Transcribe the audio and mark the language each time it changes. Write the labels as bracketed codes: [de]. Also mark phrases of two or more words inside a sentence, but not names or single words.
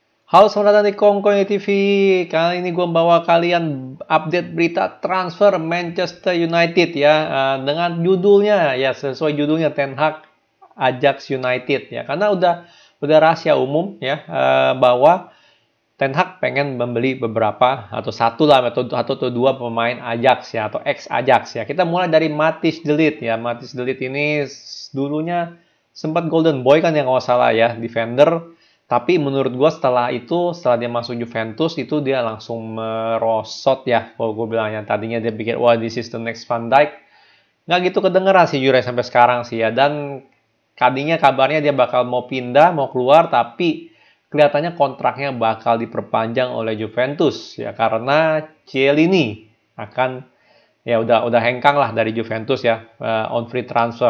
[id] Halo, selamat datang di Kongkoy TV. Kali ini gue bawa kalian update berita transfer Manchester United ya, dengan judulnya ya sesuai judulnya Ten Hag Ajax United ya, karena udah rahasia umum ya, bahwa Ten Hag pengen membeli beberapa atau satu lah atau dua pemain Ajax ya, atau ex Ajax ya. Kita mulai dari Matthijs de Ligt ya. Matthijs de Ligt ini dulunya sempat Golden Boy kan, yang nggak salah ya, defender. Tapi menurut gue setelah dia masuk Juventus itu dia langsung merosot ya. Kalau gue bilangnya tadinya dia pikir wah [en] this is the next Van Dijk, [id] nggak gitu kedengeran sih Jure sampai sekarang sih ya. Dan tadinya kabarnya dia bakal mau pindah, mau keluar, tapi kelihatannya kontraknya bakal diperpanjang oleh Juventus ya, karena Chiellini akan ya udah hengkang lah dari Juventus ya, [en] on free transfer.